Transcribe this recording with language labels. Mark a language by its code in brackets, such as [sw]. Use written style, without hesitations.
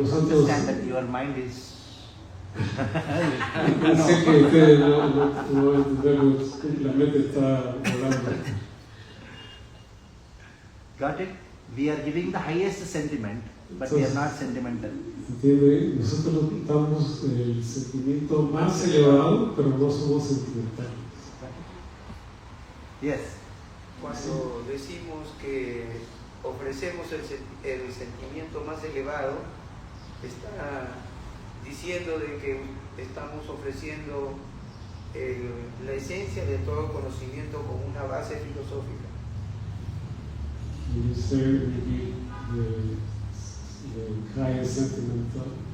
[en] understand that your mind is. [es] Sé que ustedes no van a entender, la mente está volando. [en] Got it? We are giving the highest sentiment, but we are not sentimental. [es] ¿Entiende? Nosotros damos el sentimiento más elevado, pero no somos sentimentales. [en] Yes. [es] Cuando decimos que ofrecemos el sentimiento más elevado, está diciendo de que estamos ofreciendo la esencia de todo conocimiento como una base filosófica. [en] You say maybe the highest sentimental.